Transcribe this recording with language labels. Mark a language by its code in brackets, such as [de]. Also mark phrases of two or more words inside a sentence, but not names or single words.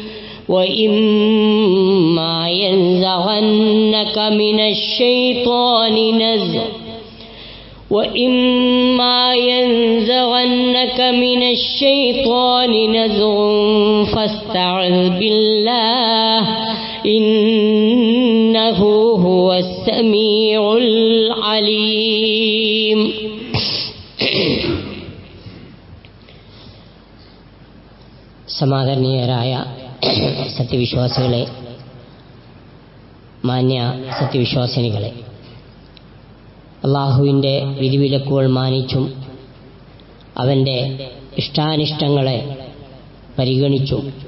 [ar] وإما ينزغنك من الشيطان نزغ فاستعذ بالله إنه هو السميع العليم. [ml] സമാദരണീയരായ സത്യവിശ്വാസികളെ, മാന്യ സത്യവിശ്വാസിനികളെ, അള്ളാഹുവിൻ്റെ വിധിവിലക്കുകൾ മാനിച്ചും അവൻ്റെ ഇഷ്ടാനിഷ്ടങ്ങളെ പരിഗണിച്ചും